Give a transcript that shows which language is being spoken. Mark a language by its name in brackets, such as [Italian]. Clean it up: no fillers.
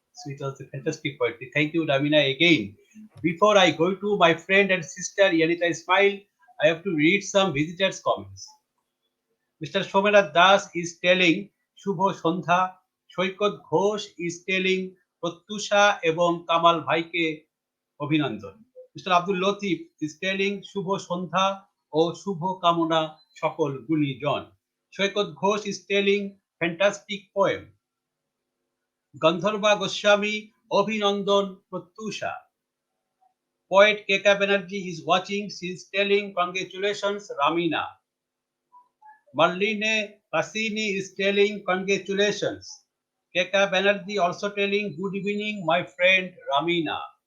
[English] So it was a fantastic poetry. Thank you, Ramina, again. Before I go to my friend and sister, Yanita Ismail, I have to read some visitors' comments. Mr. Somera Das is telling [Bangla] Shubho Sondha, [English] Shoykot Ghosh is telling Pratyusha [Bangla] এবং Kamal ভাইকে অভিনন্দন। [English] Mr. [Bangla] Abdul Latif [English] is telling [Bangla] শুভ সন্ধ্যা ও শুভ কামনা সকল গুণীজন। [English] Saikat Ghosh is telling fantastic poem. [Bangla] গন্ধর্বা Goswami অভিনন্দন Pratyusha. [English] Poet Keka Banerjee is watching. She is telling congratulations Ramina. Marlene Cassini is telling congratulations. Keka Banerjee also telling good evening, my friend Ramina.